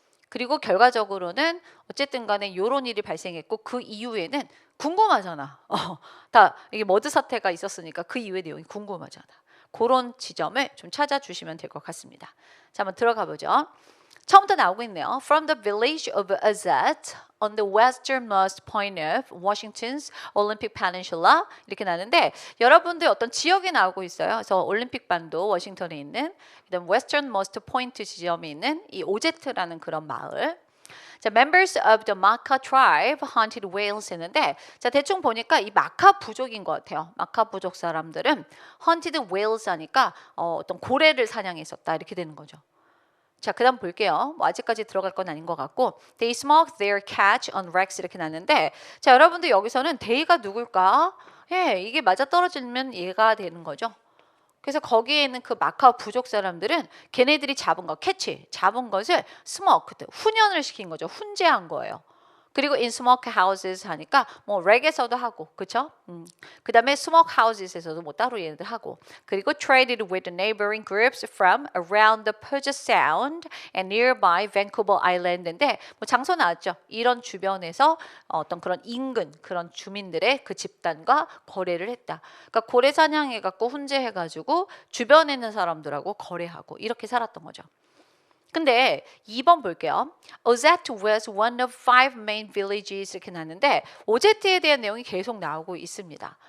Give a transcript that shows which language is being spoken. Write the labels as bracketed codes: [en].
[ko] 그리고 결과적으로는 어쨌든 간에 이런 일이 발생했고 그 이후에는 궁금하잖아. 다 이게 머드 사태가 있었으니까 그 이후의 내용이 궁금하잖아. 그런 지점을 좀 찾아주시면 될 것 같습니다. 자, 한번 들어가 보죠. 처음부터 나오고 있네요. [en] From the village of Azat on the westernmost point of Washington's Olympic Peninsula [ko] 이렇게 나는데 여러분들 어떤 지역이 나오고 있어요. 그래서 올림픽 반도 워싱턴에 있는 그다음 [en] westernmost point [ko] 지점이 있는 이 오제트라는 그런 마을. 자, [en] members of the Makah tribe hunted whales [ko] 했는데 자, 대충 보니까 이 마카 부족인 것 같아요. 마카 부족 사람들은 [en] hunted whales [ko] 하니까 어떤 고래를 사냥했었다 이렇게 되는 거죠. 자, 그다음 볼게요. 뭐 아직까지 들어갈 건 아닌 것 같고 [en] They smoked their catch on wrecks [ko] 이렇게 나는데 자, 여러분들 여기서는 they가 누굴까? 예, 이게 맞아 떨어지면 얘가 되는 거죠. 그래서 거기에 있는 그 마카오 부족 사람들은 걔네들이 잡은 거, 캐치, 잡은 것을 스모크, 훈연을 시킨 거죠. 훈제한 거예요. 그리고 [en] in smoke houses [ko] 하니까 뭐 렉에서도 하고, 그렇죠? 그다음에 [en] smoke houses [ko] 에서도 뭐 따로 얘네들 하고, 그리고 [en] traded with the neighboring groups from around the Puget Sound and nearby Vancouver Island [ko] 인데 뭐 장소 나왔죠. 이런 주변에서 어떤 그런 인근 그런 주민들의 그 집단과 거래를 했다. 그러니까 고래 사냥해갖고 훈제해가지고 주변에 있는 사람들하고 거래하고 이렇게 살았던 거죠. 근데 2번 볼게요. [en] Ozette was one of 5 main villages [ko] 이렇게 나는데 오제트에 대한 내용이 계속 나오고 있습니다.